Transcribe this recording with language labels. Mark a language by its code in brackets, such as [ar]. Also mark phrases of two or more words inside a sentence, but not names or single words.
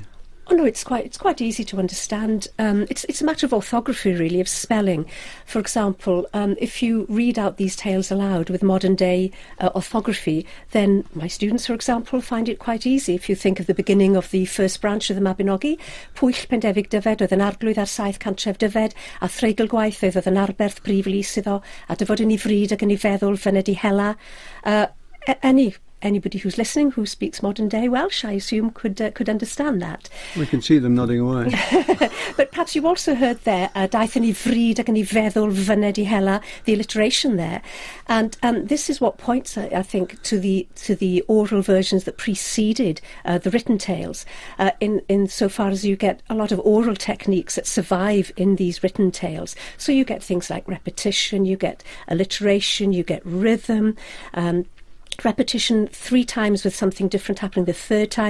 [en] Oh no, it's quite easy to understand. It's a matter of orthography, really, of spelling. For example, if you read out these tales aloud with modern day orthography, then my students, for example, find it quite easy. If you think of the beginning of the first branch of the Mabinogi, [cy] Pwyll Pendefig Dyfed oedd yn arglwydd ar 700 Dyfed, a threigl gwaith oedd yn arberth brif lys iddo, a dyfod yn ei fryd ac yn ei feddwl fyned I hela. [en] Anybody who's listening who speaks modern day Welsh, I assume, could understand that. We can see them nodding away. But perhaps you also heard there, [cy] daeth yn ei fryd ac yn ei feddwl fyned I hela, [en] the alliteration there. And this is what points, I think, to the oral versions that preceded the written tales, in so far as you get a lot of oral techniques that survive in these written tales. So you get things like repetition, you get alliteration, you get rhythm, repetition 3 times with something different happening the third time.